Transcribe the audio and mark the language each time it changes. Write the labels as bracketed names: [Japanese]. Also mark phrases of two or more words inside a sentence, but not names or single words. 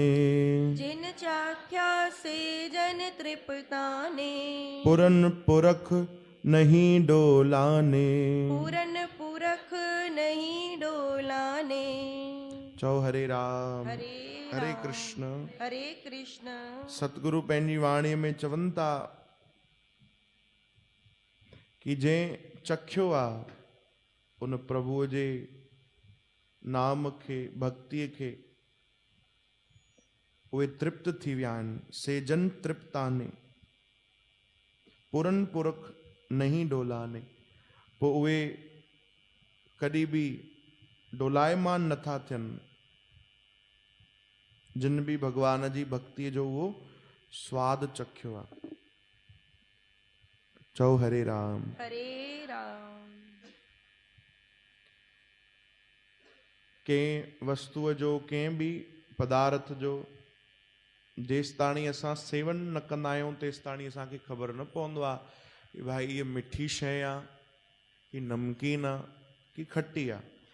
[Punjabi] ਜਿਨ ਚਾਖਿਆ ਸੇ ਜਨ ਤ੍ਰਿਪਤਾਨੇ, ਪੁਰਨ ਪੁਰਖ ਨਹੀਂ ਡੋਲਾਨੇ। ਪੂਰਨ ਪੁਰਖ ਨਹੀਂ ਡੋਲਾਨੇ। [Sindhi] चौ हरे राम हरे हरे राम, कृष्ण। हरे कृष्ण। सतगुरु पंहिंजी वाणी में चवनि था कि जंहिं चखियो आहे उन प्रभुअ जे नाम खे भक्तीअ खे उहे तृप्त थी विया आहिनि। [Punjabi] ਸੇ ਜਨ ਤ੍ਰਿਪਤਾਨੇ ਪੁਰਨ ਪੁਰਖ ਨਹੀਂ ਡੋਲਾਨੇ। [Sindhi] पोइ उहे कॾहिं बि डोलायमान नथा थियनि जिन बि भगवान जी भक्तीअ जो उहो स्वादु चखियो आहे। चओ हरे राम। हरे राम। कंहिं वस्तुअ जो कंहिं बि पदार्थ जो जेसि ताणी असां सेवन न कंदा आहियूं तेसि ताणी असांखे ख़बर न पवंदो आहे कि भाई इहा मिठी शइ आहे कि नमकीन आहे कि खटी आहे।